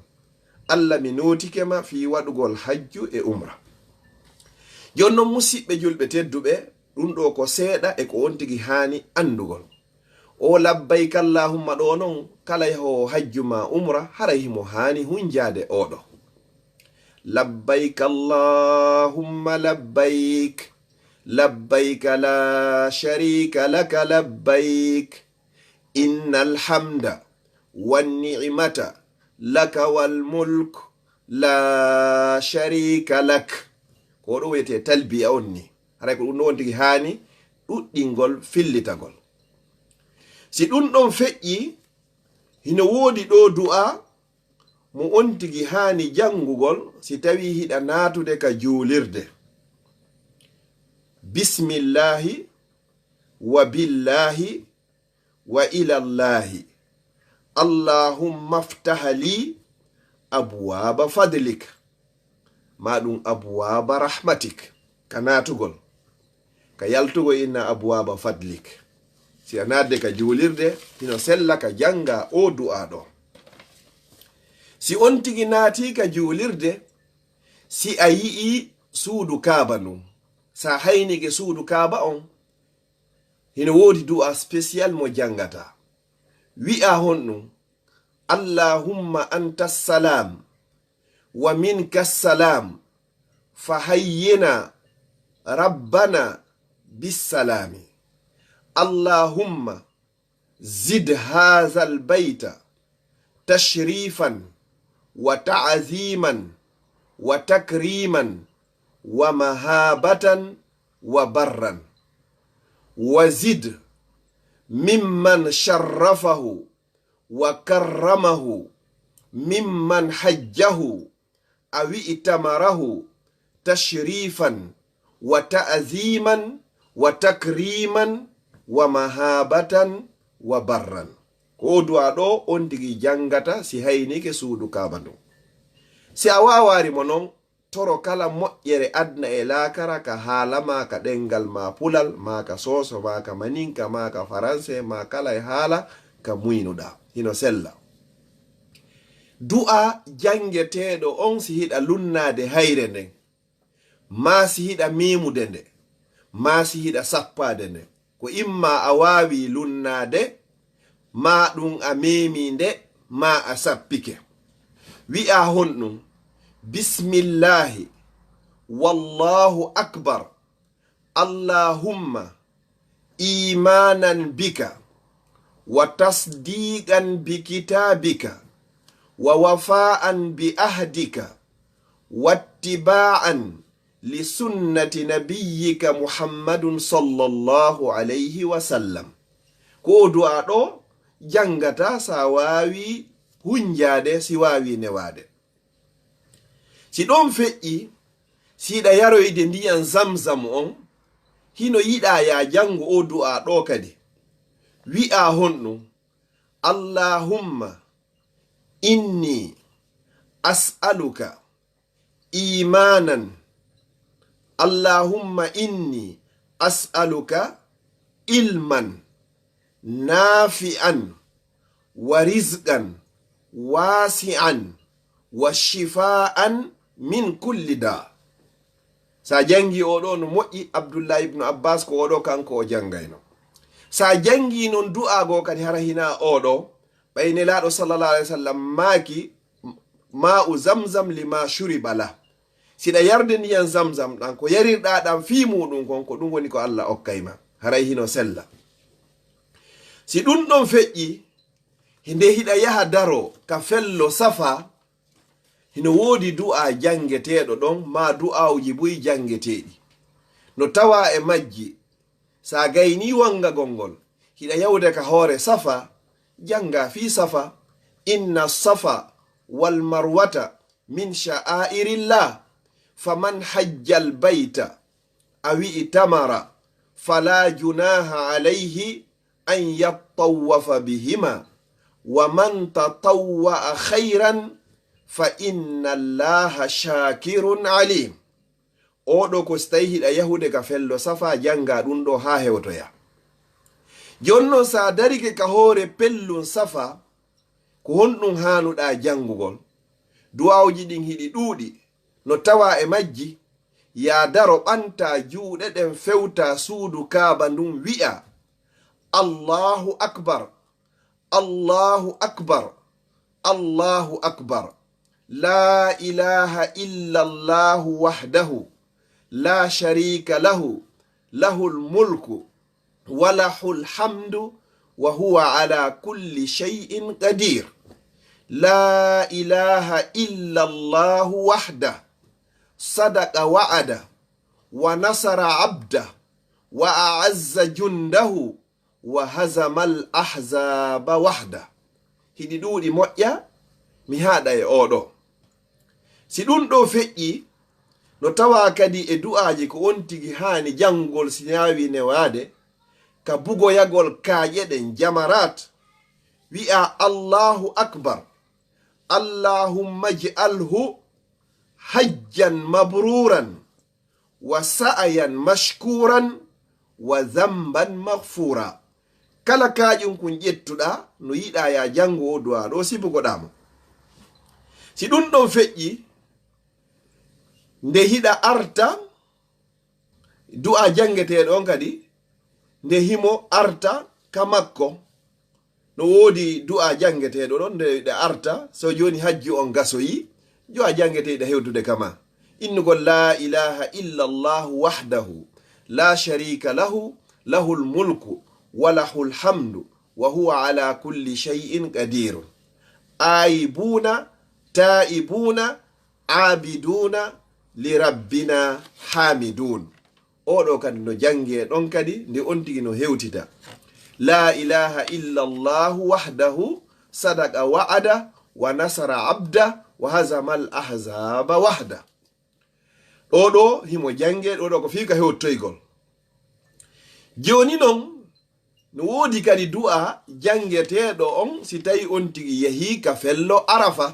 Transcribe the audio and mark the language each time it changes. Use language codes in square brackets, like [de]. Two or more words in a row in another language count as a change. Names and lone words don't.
[ff] allah mi notikema fi waɗugol hajju e umra. jonnon musidɓe julɓe tedduɓe, ɗum ɗo ko seeɗa e ko on tigi hani andugol. o [ar] لبيك اللهم [ff] ɗo non kala yahowo hajju ma umra haray himo hani hunjade oɗo. [ar] لبيك اللهم لبيك لبيك لا شريك لك لبيك إن الحمد والنعمة لك والملك لا شريك لك. [ff] ko ɗo wiyete talbiya on ni. haray ko ɗum ɗo on tigi hani ɗuɗɗingol fillitagol. si ɗum ɗon feƴƴi hino woodi ɗo du'a mo on tigi hani jangugol si tawi hiɗa natude ka juulirde. [ar] بسم الله وبالله وإلى الله اللهم افتح لي أبواب فضلك, [ff] maɗum [ar] أبواب رحمتك, [ff] ka natugol ka yaltugo [ar] إن أبواب فضلك. [ff] Si a nadde ka julirde hino sella ka janga o du'a ɗo. Si on tigi naati ka julirde, si a yi'i suudu kaaba nun, sa haynike suudu kaaba on, hino wodi du'a spécial mo jangata. Wi'a honɗum [ar] اللهم أنت السلام ومنك السلام فحيينا ربنا بالسلام. اللهم زد هذا البيت تشريفا وتعظيما و تكريما ومهابة وبرا وزد من شرفه وكرمه ممن حجه أو اعتمره تشريفا وتعظيما وتكريما ومهابة وبرا. [ff] Ko du'a ɗo on tigi jangata si haynike suudu kaaba ɗum. Si a wawari mo non, toro kala moƴƴere adna e laakara, ka haala ma, ka ɗengal ma pulal ma, ka soso ma, ka maninka ma, ka faranse ma, kala e haala ka muynuɗa hino sella. Du'a jangeteɗo on si hiɗa lunnade hayre nden, ma si hiɗa mimude nde, ma si hiɗa sappade nde. Ko imma a wawi lunnade, ma ɗum a memi nde, ma a sappike. Wi'a honɗum [ar] بسم الله والله أكبر اللهم إيمانا بك وتصديقا بكتابك ووفاء بعهدك واتباعا لسنة نبيك محمد صلى الله عليه وسلم. [ff] Ko du'a ɗo jangata sa wawi hunjade, si wawi newade. Si ɗon feƴƴi, siɗa yaroyde ndiyan zamzam on, hino yiɗa ya jango o du'a ɗo kadi. Wi'a honɗum [ar] اللهم إني أسألك إيمانا اللهم إني أسألك علما نافعا ورزقا واسعا وشفاء من كل داء. [ff] Sa jangi oɗo no moƴƴi, Abdullah ibn Abbas ko oɗo kanko o jangayno. Sa jangi non du'a go kadi hara hina oɗo, ɓayne laɗo [ar] صلى الله عليه وسلم [ff] maki [ar] ماء زمزم لما شرب له. [ff] Siɗa yarde ndiyan zamzam ɗan, ko yarirɗa ɗan fi muɗum kon, ko ɗum woni ko Allah okkayma, haray hino sella. Si ɗum ɗon feƴƴi, hinde hiɗa yaha daro ka fello safa, hino wodi du'a jangeteɗo ɗon, ma du'auji buy jangeteɗi. No tawa e majji, sa gayni wanga gongol, hiɗa yawde ka hoore safa, janga fi safa [ar] إن الصفا والمروة من شعائر الله فمن حج البيت أو اعتمر فلا جناح عليه أن يطوف بهما ومن تطوع خيرا فإن الله شاكر عليم. [ff] Oɗo ko stayi hiɗa yahude ka fello safa, janga ɗum ɗo ha hewtoya. Jonnon sa darike ka hoore pellun safa, ko honɗum hanuɗa jangugol. Du'awji ɗin hiɗi ɗuuɗi, no tawa e majji ya daro ɓanta juuɗe ɗen fewta suudu kaaba ndun, wi'a [ar] الله أكبر الله أكبر الله أكبر لا إله إلا الله وحده لا شريك له له الملك وله الحمد وهو على كل شيء قدير. لا إله إلا الله وحده صدق وعده ونصر عبده وأعز جنده وهزم الأحزاب وحده. [ff] Hiɗi ɗuuɗi moƴƴa, mi haɗa e oɗo. Si ɗum ɗo feƴƴi, no tawa kadi e du'aji ko on tigi haani jangol si nyawi newade, ka bugoyagol kaaƴe ɗen jamarat, wi'a [ar] الله أكبر, اللهم اجعله حجا مبرورا وسعيا مشكورا وذنبا مغفورا. [ff] kala kaƴum kun ƴettuɗa no yiɗa ya jango o du'a ɗo sibugoɗamo. si ɗum ɗon feƴƴi nde hiɗa arta du'a jangeteɗon kadi nde himo arta ka makko, no wodi du'a jangeteɗo ɗon nde ɗe arta. so joni hajju on gasoyi, du'a jangeteɗo hewtude kama innugol [ar] لا إله إلا الله وحده لا شريك له له الملك وله الحمد وهو على كل شيء قدير آيبون تائبون عابدون لربنا حامدون. [ff] oɗo kadi no jange ɗon kadi nde on tigi no hewtita [ar] لا إله إلا الله وحده صدق وعده ونصر عبده وهزم الأحزاب وحده. [ff] ɗo himo jange ɗo ko fika hewtoygol. joni non no wodi kadi du'a jangeteɗo on si tawi on tigi yehi ka fello arafa.